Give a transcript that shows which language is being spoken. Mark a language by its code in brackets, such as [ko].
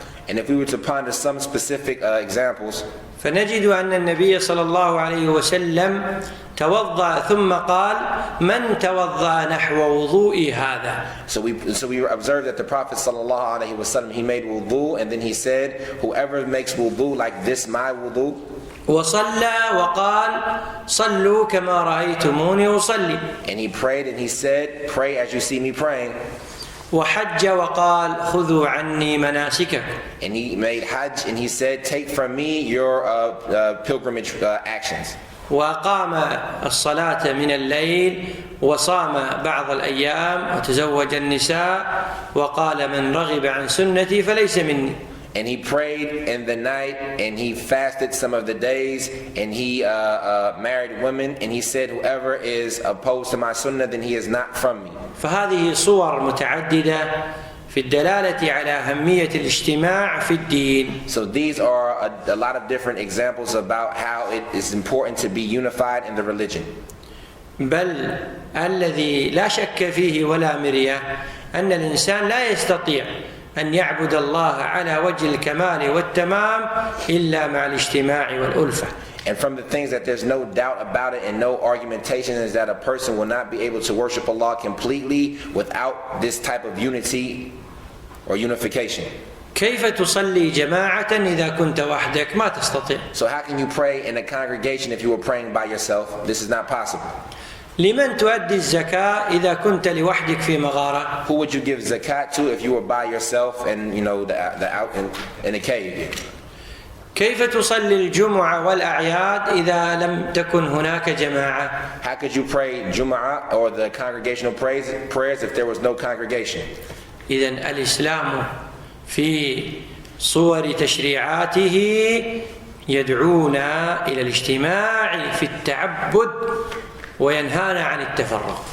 [en] And if we were to ponder some specific examples, [ar] فنجد أن النبي صلى الله عليه وسلم توضأ ثم قال من توضأ نحو وضوئي هذا. [en] So we observe that the Prophet sallallahu alaihi wasallam, he made wudu, and then he said, whoever makes wudu like this my wudu. [ar] وصلى وقال صلوا كما رأيتموني أصلي. [en] And he prayed and he said, pray as you see me praying. [ar] وحج وقال خذوا عني مناسككم. [en] And he made hajj and he said, take from me your pilgrimage actions. [ar] وأقام الصلاة من الليل وصام بعض الأيام وتزوج النساء وقال من رغب عن سنتي فليس مني. [en] And he prayed in the night and he fasted some of the days and he married women and he said, whoever is opposed to my sunnah, then he is not from me. [ar] فهذه صور متعددة في الدلالة على أهمية الاجتماع في الدين. [en] So these are a lot of different examples about how it is important to be unified in the religion. [ar] بل الذي لا شك فيه ولا مرية أن الإنسان لا يستطيع أن يعبد الله على وجه الكمال والتمام إلا مع الاجتماع والألفة. [en] And from the things that there's no doubt about it and no argumentation is that a person will not be able to worship Allah completely without this type of unity or unification. [ar] كيف تصلي جماعة إذا كنت وحدك؟ ما تستطيع. [en] So how can you pray in a congregation if you were praying by yourself? This is not possible. [ar] لمن تؤدي الزكاة إذا كنت لوحدك في مغارة؟ [en] Who would you give zakat to if you were by yourself and the out in a cave? [ar] كيف تصلي الجمعة والأعياد إذا لم تكن هناك جماعة؟ [en] How could you pray Jumu'ah or the congregational prayers if there was no congregation? [ar] إذن الإسلام في صور تشريعاته يدعونا إلى الاجتماع في التعبد وينهانا عن التفرق.